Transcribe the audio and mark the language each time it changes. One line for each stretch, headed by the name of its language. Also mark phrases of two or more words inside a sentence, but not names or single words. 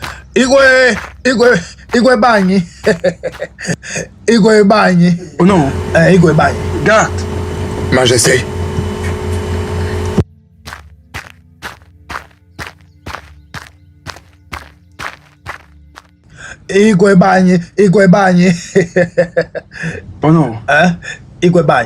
French: Igwe Bagni. Igwe Bagni. Oh non. Igwe Bagni. Garde. Majesté. Igwe Bagni. Oh non. Hein? Igwe Bagni.